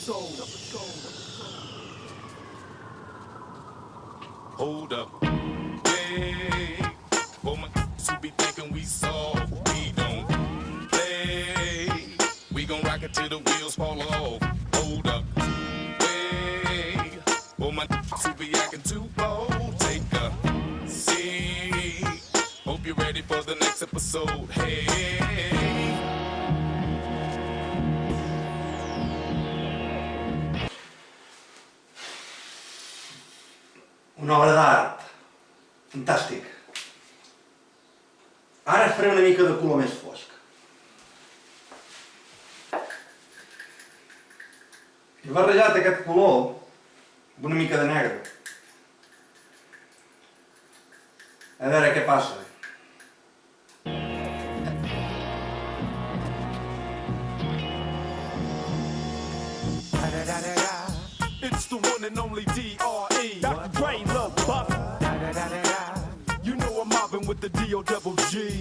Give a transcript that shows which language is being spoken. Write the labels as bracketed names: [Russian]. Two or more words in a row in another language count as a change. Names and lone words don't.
[English] Hold up, hey, for my who be thinking we soft, we don't play. We gon' rock it till the wheels fall off. Hold up, hey, for my who be acting too bold, take a seat. Hope you're ready for the next episode. Hey. [Catalan] Una obra d'art. Fantàstic. Ara faré una mica de color més fosc. He barrejat aquest color amb una mica de negre. A veure què passa. [English] It's the one and only D.R.E. Dr. Dre, Lil Buck. You know I'm mobbing with the D.O.G.